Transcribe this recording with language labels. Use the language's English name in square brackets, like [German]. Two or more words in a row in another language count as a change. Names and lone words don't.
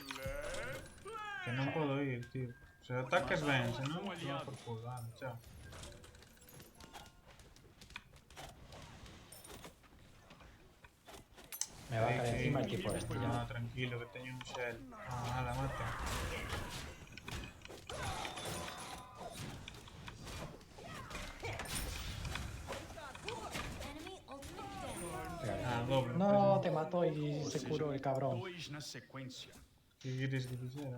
[Galician] Que non podo ir, tío. Se atacas ben, se non, [Spanish] te va por culo. Vale, chao. Me va a caer encima el tipo este No, ya. [Galician] tranquilo, que teño un shell. [Spanish] Ah, la mata. [English] Enemy ultimate dead. [Spanish] Ah, doble. No, te mató y se curó el cabrón. [Portuguese] Dois na sequência. [Galician] Que queres que fixera?